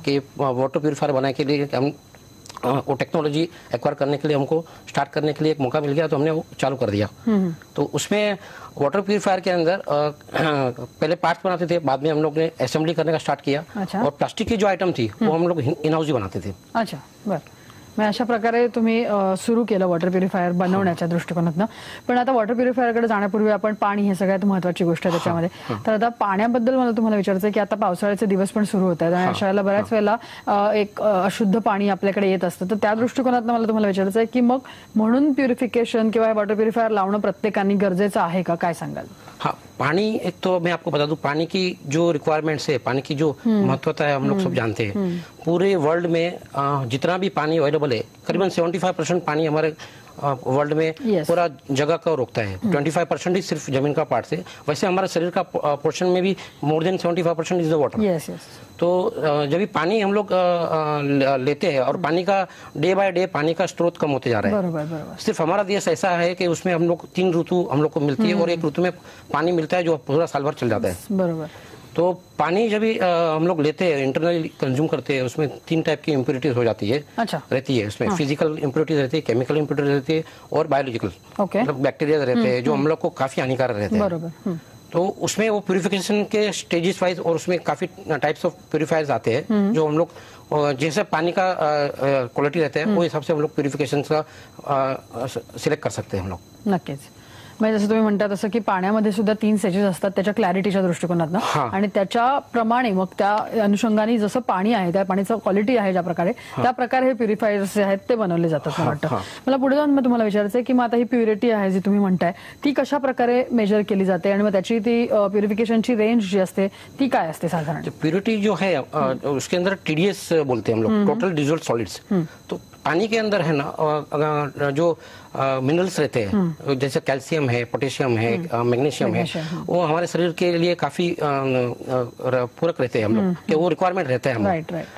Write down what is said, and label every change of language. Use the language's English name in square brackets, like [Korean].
[Hindi] कि water purifier बनाने के लिए हम वो टेक्नोलॉजी एक्वायर करने के लिए हमको स्टार्ट करने के लिए एक मौका मिल गया, तो हमने वो चालू कर दिया. तो उसमें वाटर प्यूरिफायर के अंदर पहले पार्ट्स बनाते थे, बाद में हम लोग ने असेंबली करने का स्टार्ट किया. अच्छा. और प्लास्टिक की जो आइटम थी वो हम लोग इन हाउस ही बनाते थे. अच्छा. बरं. [Marathi] मग अशा प्रकारे तुम्ही सुरू केलं वॉटर प्युरिफायर बनवण्याच्या दृष्टिकोनातून. पण आता वॉटर प्युरिफायरकडे जाण्यापूर्वी आपण पाणी हे सगळ्यात महत्त्वाची गोष्ट आहे त्याच्यामध्ये. तर आता पाण्याबद्दल मला तुम्हाला विचारायचं आहे की आता पावसाळ्याचे दिवस पण सुरू होत आहेत आणि अशा वेळेला बऱ्याच वेळेला एक अशुद्ध पाणी आपल्याकडे येत असतं. तर त्या दृष्टिकोनातून मला तुम्हाला विचारायचं आहे की मग म्हणून प्युरिफिकेशन किंवा वॉटर प्युरिफायर लावणं प्रत्येकाने गरजेचं आहे का, काय सांगाल? [Hindi] हाँ, पानी एक तो मैं आपको बता दूं, पानी की जो रिक्वायरमेंट्स है, पानी की जो महत्वता है हम लोग सब जानते हैं. पूरे वर्ल्ड में जितना भी पानी अवेलेबल है, करीबन 75% पानी हमारे वर्ल्ड में पूरा जगह का रोकता है. 25% ही सिर्फ जमीन का पार्ट है. वैसे हमारे शरीर का पोर्शन में भी [English] More than 75% is the water. [Hindi] तो जब भी पानी हम लोग लेते हैं और पानी का डे बाय डे पानी का स्रोत कम होते जा रहा है. बरोबर. सिर्फ हमारा देश ऐसा है कि उसमें हम लोग 3 ऋतु हम लोग को मिलती है और एक ऋतु में पानी मिलता है जो पूरा साल भर चल जाता है. बरोबर. तो पानी जब भी हम लोग लेते हैं, इंटरनली कंज्यूम करते हैं, उसमें 3 टाइप की इम्प्योरिटीज हो जाती है. अच्छा. रहती है उसमें. फिजिकल इम्प्योरिटीज रहती है, केमिकल इम्प्योरिटीज रहती है और बायोलॉजिकल मतलब बैक्टीरिया रहते हैं जो हम लोग को काफी हानिकारक रहते हैं. बरोबर. तो उसमें वो प्यूरिफिकेशन के स्टेजेस वाइज और उसमें काफी टाइप्स ऑफ प्यूरिफायर्स आते हैं जो हम लोग जैसे पानी का क्वालिटी रहता है वो हिसाब से हम लोग प्यूरिफिकेशन का सिलेक्ट कर सकते हैं हम लोग. [Marathi] नक्कीच. म्हणजे जसं तुम्ही म्हणता तसं की पाण्यामध्ये सुद्धा 3 स्टेजेस असतात त्याच्या क्लॅरिटीच्या दृष्टिकोनातून आणि त्याच्याप्रमाणे मग त्या अनुषंगाने जसं पाणी आहे त्या पाण्याचं क्वालिटी आहे ज्या प्रकारे त्या प्रकारे हे प्युरिफायर्स जे आहेत ते बनवले जातात मला वाटतं. मला पुढे जाऊन मग तुम्हाला विचारायचं आहे की मग आता ही प्युरिटी आहे जी तुम्ही म्हणताय ती कशा प्रकारे मेजर केली जाते आणि मग त्याची ती प्युरिफिकेशनची रेंज जी असते ती काय असते साधारण? [Hindi] प्योरिटी जो है उसके अंदर TDS बोलते हैं हम लोग, टोटल डिसॉल्व्ड सॉलिड्स. तो पानी के अंदर है ना जो मिनरल्स रहते हैं जैसे कैल्शियम है, पोटेशियम है, मैग्नीशियम है, वो हमारे शरीर के लिए काफी पूरक रहते हैं हम लोग कि वो रिक्वायरमेंट रहता है हमें.